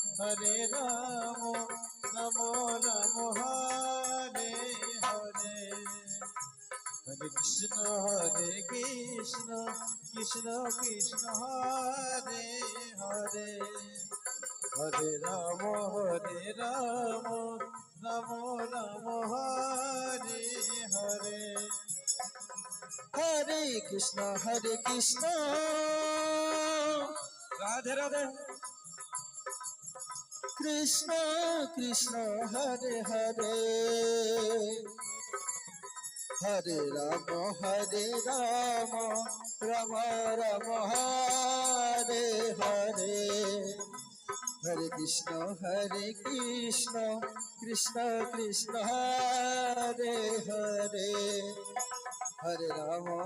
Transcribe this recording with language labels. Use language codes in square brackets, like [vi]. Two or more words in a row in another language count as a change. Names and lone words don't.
[sa] রাম রাম হরে হরে হরে কৃষ্ণ কৃষ্ণ কৃষ্ণ হরে হরে হরে রাম রাম রাম হরে হরে হরে কৃষ্ণ রাধে রাধে কৃষ্ণ কৃষ্ণ হরে হরে হরে রাম রাম রাম হরে হরে হরে কৃষ্ণ কৃষ্ণ কৃষ্ণ হরে হরে হরে রাম